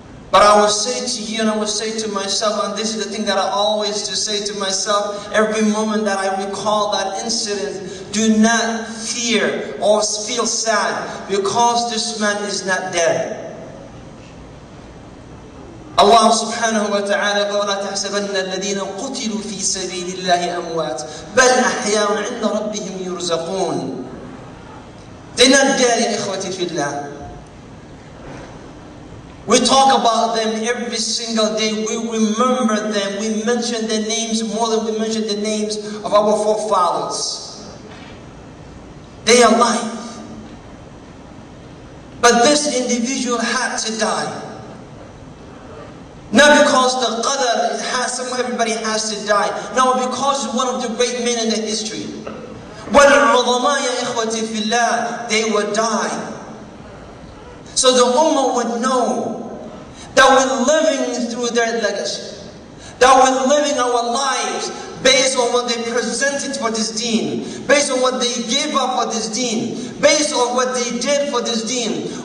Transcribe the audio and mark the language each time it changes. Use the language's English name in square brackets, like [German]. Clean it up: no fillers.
[English] But I will say to you and I will say to myself, and this is the thing that I always to say to myself every moment that I recall that incident, do not fear or feel sad because this man is not dead. [Arabic] Allah subhanahu wa ta'ala قال لا تحسبن الذين قتلوا في سبيل الله أموات بل أحياء عند ربهم يرزقون. [English] They're not dead, [Arabic] يا إخوتي في الله. [English] We talk about them every single day. We remember them. We mention their names more than we mention the names of our forefathers. They are alive. But this individual had to die. Not because the qadar, everybody has to die. No, because he's one of the great men in the history. [Arabic] وَالْعُظَمَاء يَا إِخْوَتِي فِي اللَّهِ, [English] they would die. So the Ummah would know that we're living through their legacy. That we're living our lives based on what they presented for this deen. Based on what they gave up for this deen. Based on what they did for this deen.